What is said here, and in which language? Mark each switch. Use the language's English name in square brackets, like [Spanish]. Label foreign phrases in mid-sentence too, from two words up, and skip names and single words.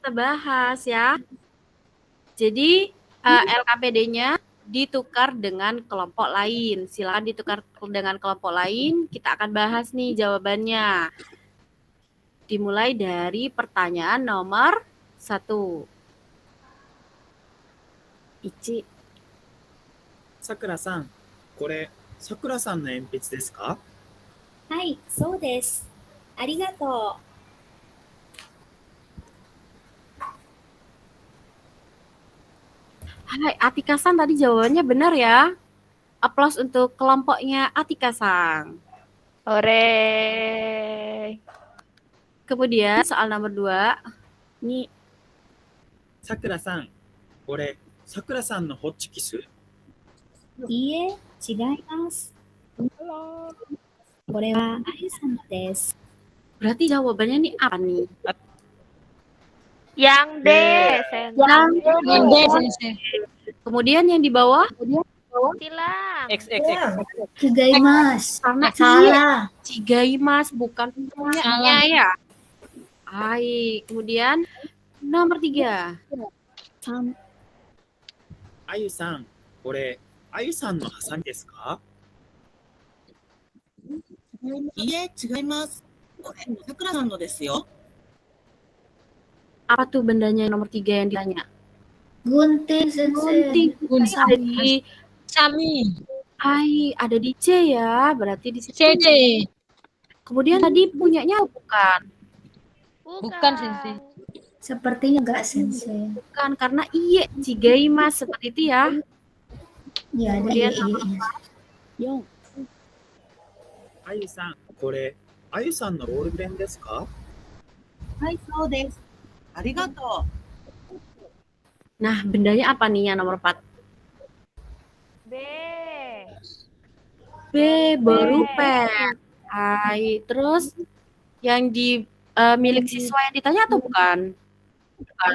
[Indonesian] Mari kita bahas ya. Jadi LKPD-nya ditukar dengan kelompok lain. Silakan ditukar dengan kelompok lain. Kita akan bahas nih jawabannya. Dimulai dari pertanyaan nomor 1. [Japanese] Ichi. さくらさん、これ、さくらさんの鉛筆ですか？はい、そうです。ありがとう。 [Indonesian] Hai, Atika-san tadi jawabannya benar ya. Aplaus untuk kelompoknya Atika-san. Hore. Kemudian soal nomor 2. Ini [Japanese] さくらさん、これ、さくらさんのホッチキス？いいえ、違います。これはあゆさんのです。 [Indonesian] berarti jawabannya nih apa nih? Yang D, Sensei. Yang D, Sensei. Kemudian yang di bawah? Silang. X. Chigaimasu. Karena Salah. Chigaimasu bukan punyanya ya. Baik, kemudian nomor 3. [Japanese] あゆさん、これ、あゆさんのハサミですか？いいえ、違います。これ、さくらさんのですよ。 [Indonesian] Apa tuh bendanya nomor 3 yang ditanya? Gunting, Sensei. Gunting. Sami. Hai, ada di C ya, berarti di situ. CC. Kemudian tadi punyanya bukan? Bukan, Sensei. Sepertinya enggak, Sensei. Bukan, karena iye, chigaimasu seperti itu ya. Ya, ada Kemudian iya. [Japanese] 4、あゆさん、これ、あゆさんのロールペンですか？はい、そうです。ありがと [Indonesian] Nah, bendanya apa nih yang nomor 4? B. B, baru pen. Hai, terus yang di milik siswa yang ditanya atau bukan? Bukan.